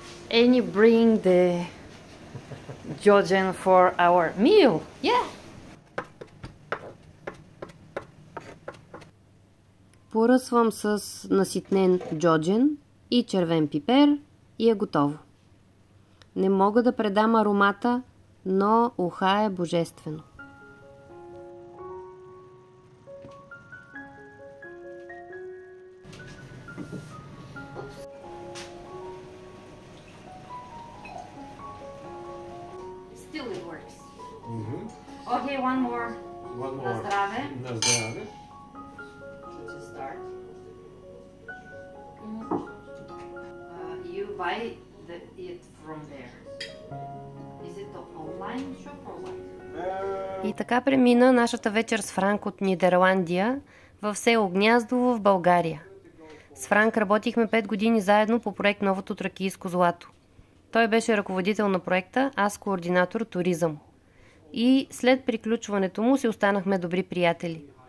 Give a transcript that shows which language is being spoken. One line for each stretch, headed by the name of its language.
English: And you bring the Jojen for our meal. Yeah.
Bulgarian: Поръсвам с наситнен джоджен и червен пипер и е готово. Не мога да предам аромата, но уха е божествено.
English: Still it works. Okay, one more.
Bulgarian: На здраве. На здраве.
English: To start. You buy it from there. Is it an online shop or what?
Bulgarian: И така премина нашата вечер с Франк от Нидерландия в село Гняздово в България. С Франк работихме 5 години заедно по проект Новото тракийско злато. Той беше ръководител на проекта, аз координатор туризъм. И след приключването му си останахме добри приятели.